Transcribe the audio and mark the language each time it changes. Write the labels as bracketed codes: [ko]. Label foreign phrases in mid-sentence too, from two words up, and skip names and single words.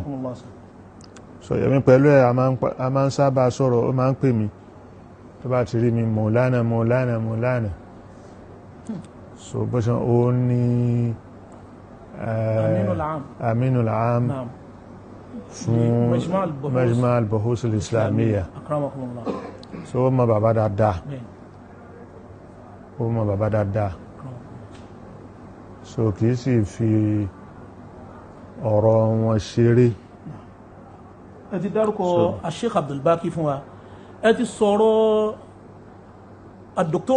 [yo] so èmi pẹ̀lú ẹ̀ a máa ń sábà sọ̀rọ̀ ó máa ń pè mí tó bá ti rí mi Maulana so bó ṣe ó ní Aminul Am fún Majma' al-Buhus al-Islamiyya so ó mọ bàbá dáadáa so kìí sì fi ọ̀rọ̀ wọn ṣeré. ẹ ti dárúkọ Sheikh Abdulbaki fún wa ẹ ti sọ̀rọ̀ Dr.